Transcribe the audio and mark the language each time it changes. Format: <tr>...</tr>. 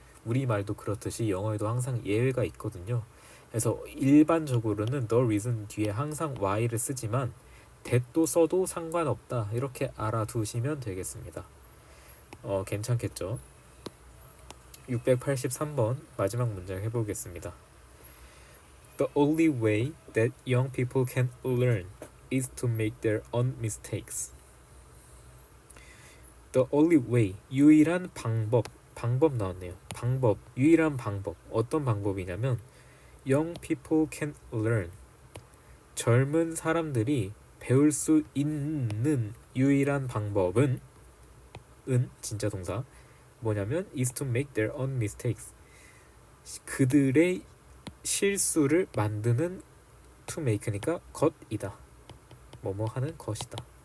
<ko>우리말도 그렇듯이 영어에도 항상 예외가 있거든요. 그래서 일반적으로는 the reason 뒤에 항상 y를 쓰지만 that도 써도 상관없다, 이렇게 알아두시면 되겠습니다. 괜찮겠죠? 683번 마지막 문장 해보겠습니다.</ko> <en>The only way that young people can learn is to make their own mistakes. The only way,</en> <ko>유일한 방법 나왔네요. 유일한 방법. 어떤 방법이냐면</ko> <en>young people can learn,</en> <ko>젊은 사람들이 배울 수 있는 유일한 방법은 진짜 동사 뭐냐면</ko> <en>is to make their own mistakes,</en> <ko>그들의 실수를 만드는 to make니까 것이다. 뭐뭐 하는 것이다.</ko>